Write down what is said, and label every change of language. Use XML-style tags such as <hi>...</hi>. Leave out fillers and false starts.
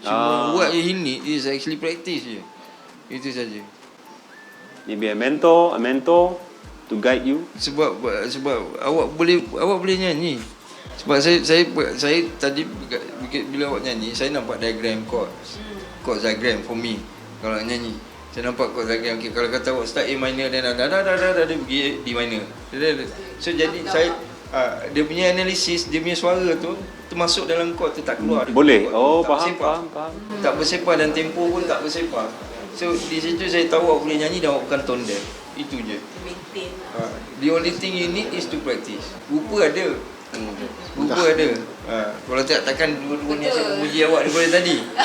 <en>Cuma what he need is actually practice je.</en> <ms>Itu saja.</ms> <en>Maybe a mentor to guide you.</en> <ms>Sebab awak boleh nyanyi. Sebab saya tadi bila awak nyanyi, saya nampak diagram chord diagram</ms> <en>for me</en> <ms>kalau nak nyanyi. Saya nampak chord diagram. Okay, kalau kata awak start A minor dan dia pergi D minor. So jadi saya dia punya analisis, dia punya suara tu termasuk dalam chord tu, tak keluar. Boleh. Faham. Tak bersepah dan tempo pun tak bersepah. So di situ saya tahu awak boleh nyanyi dan awak bukan tone deaf. Itu je.</ms> <en>Maintain. The only thing you need is to practice.</en> <ms>Rupa ada. Kalau takkan dua-dua ni saya memuji awak daripada tadi.</ms>